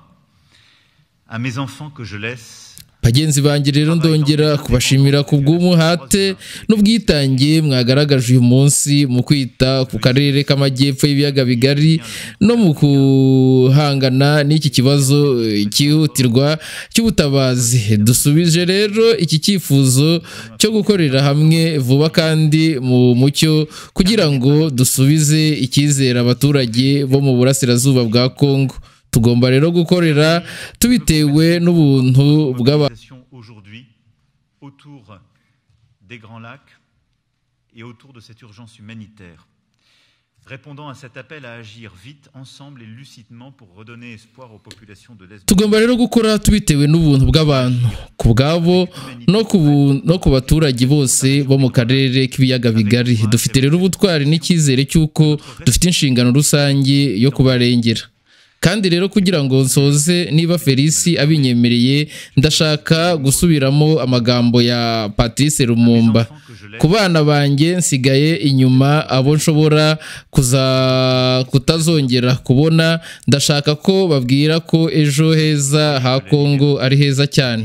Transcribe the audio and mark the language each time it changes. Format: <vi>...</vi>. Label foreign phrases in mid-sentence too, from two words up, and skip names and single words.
<rw>Bagenzi banjye rero ndongera kubashimira ku bw'umuhate n'ubwitange mwagaragaje uyu munsi mu kwita ku karere k'amajyepfo y'ibiyaga bigari no mu guhangana n'iki kibazo cyihutirwa cy'ubutabazi. Dusubije rero iki cyifuzo cyo gukorera hamwe vuba kandi mu mucyo kugira ngo dusubize icyizere abaturage bo mu burasirazuba bwa Kongo. Tugomba rero gukorera tubitewe n'ubuntu</rw> <fr>aujourd'hui autour des Grands Lacs et autour de cette urgence humanitaire. Répondant à cet appel à agir vite, ensemble et lucidement pour redonner espoir aux populations de l'Est.</fr> <rw>Tugomba rero gukora tubitewe n'ubuntu bw'abantu ku bwabo no ku baturage bose bo mu karere k'ibiyaga bigari. Dufite rero ubutwari n'icyizere cy'uko dufite inshingano rusange yo kubarengera. Kandi rero kugira ngo nsoze, niba Felisi abinyemereye, ndashaka gusubiramo amagambo ya Patrice Lumumba: ku bana banjye nsigaye inyuma, abo nshobora kutazongera kubona, ndashaka ko babwira ko ejo heza ha Kongo ari heza cyane.</rw>